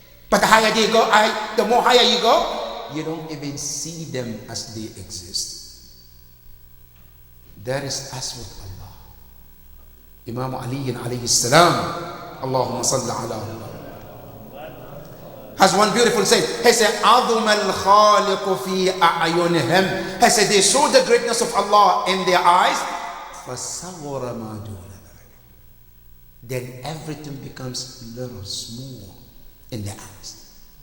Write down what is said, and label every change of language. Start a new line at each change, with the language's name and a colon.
English: But the higher they go, the more higher you go, you don't even see them as they exist. That is us with Allah. Imam Ali alayhi salam, Allahumma salli ala, has one beautiful saying. He said,
Arabic: عَظُمَ الْخَالِقُ فِي أَعْيُنِهِمْ.
English: He said, they saw the greatness of Allah in their eyes.
Arabic: فَصَغُرَ مَا دُونَ ذَلِكَ.
English: Then everything becomes little, small in their eyes.